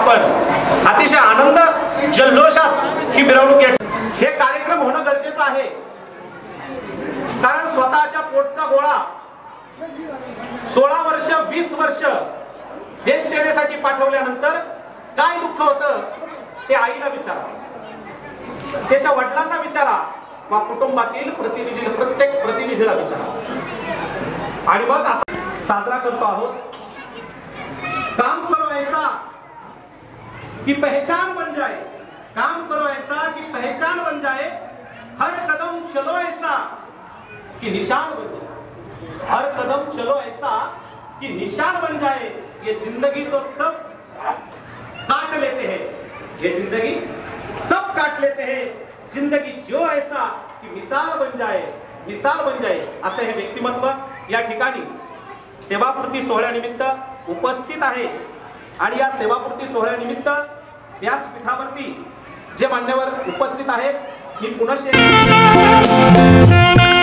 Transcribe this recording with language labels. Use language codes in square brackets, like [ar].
[mr] आपण अतिशय आनंद जल्लोषात ही मिरवणूक हे कार्यक्रम होणं गरजेचं आहे, कारण स्वतःच्या पोटचा गोळा 16 वर्ष 20 वर्ष देश सेवेसाठी पाठवल्यानंतर काय दुःख होतं ते आईला विचारा, त्याच्या वडिलांना विचारा, वा कुटुंबातील प्रत्येक प्रतिनिधीला विचारा। आणि मग असा साजरा करतो आहोत। [hi] काम करो ऐसा कि पहचान बन जाए, काम करो ऐसा कि पहचान बन जाए, हर कदम चलो ऐसा कि निशान बन जाए, हर कदम चलो ऐसा कि निशान बन जाए। ये जिंदगी तो सब काट लेते हैं, ये जिंदगी सब काट लेते हैं, जिंदगी जो ऐसा कि मिसाल बन जाए, मिसाल बन जाए। [mr] असे हे व्यक्तिमत्व या ठिकाणी सेवापूर्ती सोहळ्यानिमित्त उपस्थित आहे आणि या सेवापूर्ती सोहळ्यानिमित्त व्यासपीठावरती जे मान्यवर उपस्थित आहेत मी पुनश्च उपस्थित आहेत।